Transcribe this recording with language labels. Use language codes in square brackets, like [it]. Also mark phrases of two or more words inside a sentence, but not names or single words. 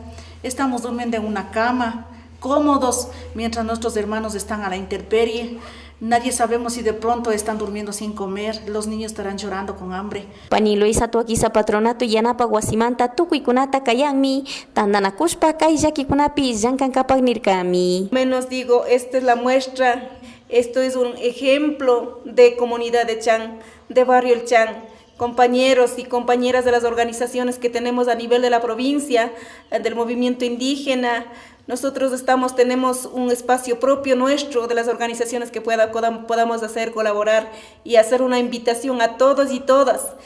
[es] Estamos durmiendo en una cama, cómodos, mientras nuestros hermanos están a la intemperie. Nadie sabemos si de pronto están durmiendo sin comer, los niños estarán llorando con hambre. [qu] Pani Luisa Tuakisa Patronato yanapa wasimanta tukuykunata kayanmi, tandanakushpa kay llakikunapi llankankapak nirkami. [es] Menos digo, esta es la muestra, esto es un ejemplo de comunidad de Chan, de barrio El Chan. Compañeros y compañeras de las organizaciones que tenemos a nivel de la provincia, del movimiento indígena, nosotros tenemos un espacio propio nuestro de las organizaciones que podamos hacer, colaborar y hacer una invitación a todos y todas.